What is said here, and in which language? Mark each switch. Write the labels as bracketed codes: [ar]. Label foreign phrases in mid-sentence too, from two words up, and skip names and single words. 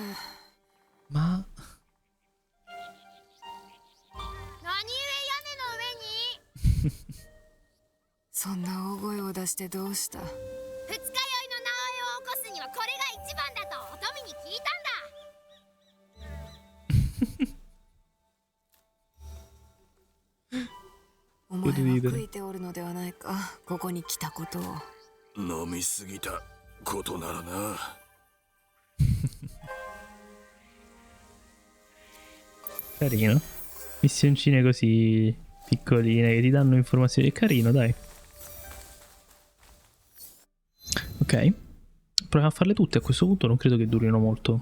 [it] Ma... [ja] そんな大声を出してどうした？二日酔いの直江を起こすにはこれが一番だとお富に聞いたんだ。お前は悔いておるのではないか、ここに来たことを。飲みすぎたことならな。 [it] Carino. Missioncine così piccoline che ti danno informazioni. È carino, dai. Ok. Proviamo a farle tutte a questo punto. Non credo che durino molto.